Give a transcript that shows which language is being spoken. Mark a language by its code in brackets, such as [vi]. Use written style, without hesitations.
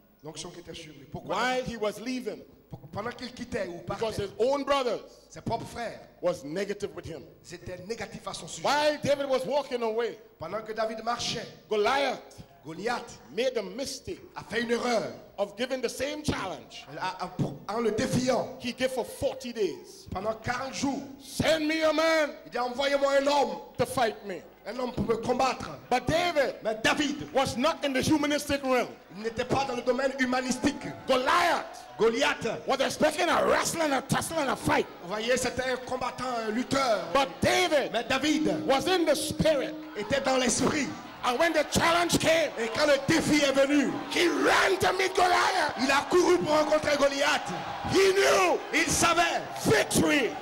[fr] L'onction qui était sur lui. Pourquoi? [en] while he was leaving, [fr] Pendant qu'il quittait ou [en] because [fr] partait, [en] his own brothers [fr] ses propres frères [en] was negative with him. [fr] c'était négatif à son sujet. [en] While David was walking away, [fr] Pendant que David marchait, [en] Goliath [fr] Goliath [en] made the mistake [fr] a fait une erreur [en] of giving the same challenge [fr] en le défiant. [en] he gave for 40 days. [fr] Pendant 40 jours, [en] Send me a man [fr] il dit envoyez-moi un homme [en] to fight me. [fr] pour me combattre. [en] But David [fr] Mais David [en] was not in the humanistic realm. [fr] n'était pas dans le domaine humanistique. [en] Goliath [fr] Goliath, [en] was expecting a wrestling, a tussling, a fight. [fr] vous voyez, c'était un combattant, un lutteur. [en] But David [fr] Mais David [en] was in the spirit. [fr] était dans l'esprit. [en] And when the challenge came, [fr] Et quand le défi est venu, [en] he ran to meet Goliath. [fr] il a couru pour rencontrer Goliath. [en] He knew [fr] Il savait, [en] victory,